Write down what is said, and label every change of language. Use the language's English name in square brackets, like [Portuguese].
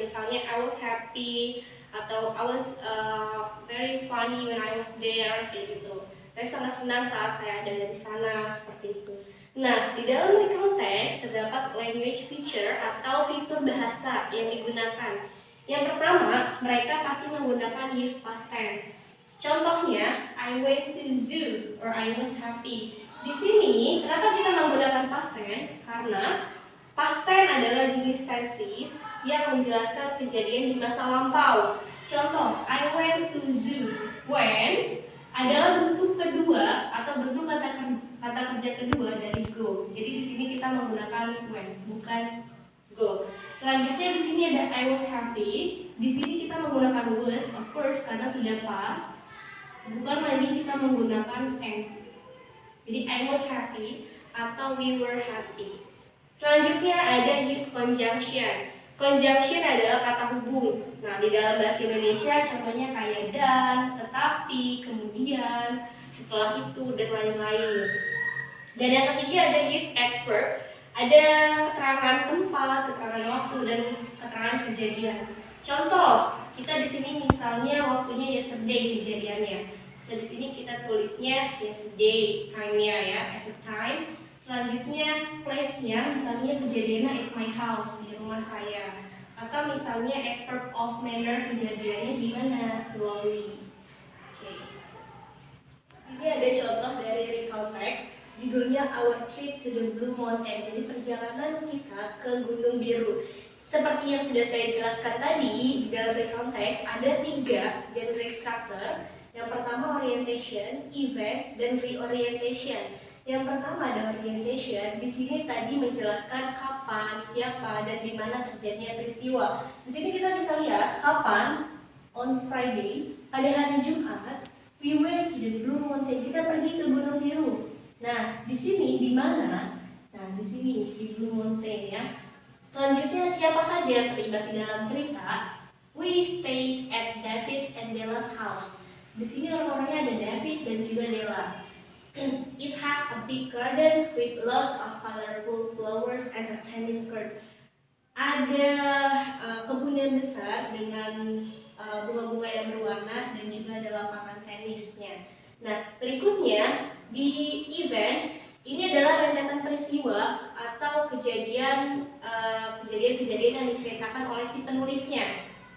[English] Misalnya, I was happy, atau I was very funny when I was there, [Indonesian] kayak gitu. Saya sangat senang saat saya ada di sana, seperti itu. Nah, di dalam recount text terdapat language feature atau fitur bahasa yang digunakan. Yang pertama, mereka pasti menggunakan use past tense. [English] Contohnya, I went to zoo or I was happy. [Indonesian] Di sini, kenapa kita menggunakan past tense? Karena past tense adalah jenis tenses yang menjelaskan kejadian di masa lampau. [English] Contoh, I went to zoo. [Indonesian] When adalah bentuk kedua atau bentuk kata kerja kedua dari go. Jadi di sini kita menggunakan when, bukan go. Selanjutnya di sini ada [English] I was happy. [Indonesian] Di sini kita menggunakan was, of course, karena sudah past. Bukan lagi kita menggunakan and. Jadi [English] I was happy [Indonesian] atau [English] we were happy. [Indonesian] Selanjutnya ada use conjunction. Conjunction adalah kata hubung. Nah, di dalam bahasa Indonesia contohnya kayak dan, tetapi, kemudian, setelah itu, dan lain-lain. Dan yang ketiga ada use adverb. Ada keterangan tempat, keterangan waktu, dan keterangan kejadian. Contoh, kita di sini misalnya waktunya yesterday kejadiannya. So di sini kita tulisnya yesterday time-nya ya, [English] as a time. [Indonesian] Selanjutnya place-nya, misalnya kejadiannya [English] at my house, [Indonesian] di rumah saya. Atau misalnya adverb of manner, kejadiannya di mana, slowly. Oke. Ini ada contoh dari recount text, judulnya Our Trip to the Blue Mountain. Jadi perjalanan kita ke Gunung Biru. Seperti yang sudah saya jelaskan tadi, di dalam recount text ada 3 genre struktur. Yang pertama orientation, event, dan reorientation. Yang pertama ada orientation. Di sini tadi menjelaskan kapan, siapa, dan di mana terjadinya peristiwa. Di sini kita bisa lihat kapan, [English] on Friday, [Indonesian] pada hari Jumat, [English] we went to the Blue Mountain. [Indonesian] Kita pergi ke Gunung Biru. Nah, di sini di mana? Nah, di sini di Blue Mountain ya. Selanjutnya siapa saja yang terlibat di dalam cerita? [English] We stayed at David and Della's house. [Indonesian] Di sini orang-orangnya ada David dan juga Della. [English] It has a big garden with lots of colorful flowers and a tennis court. [Indonesian] Ada kebun yang besar dengan bunga-bunga yang berwarna dan juga ada lapangan tenisnya. Nah, berikutnya di event ini adalah rentetan peristiwa atau kejadian-kejadian yang diceritakan oleh si penulisnya.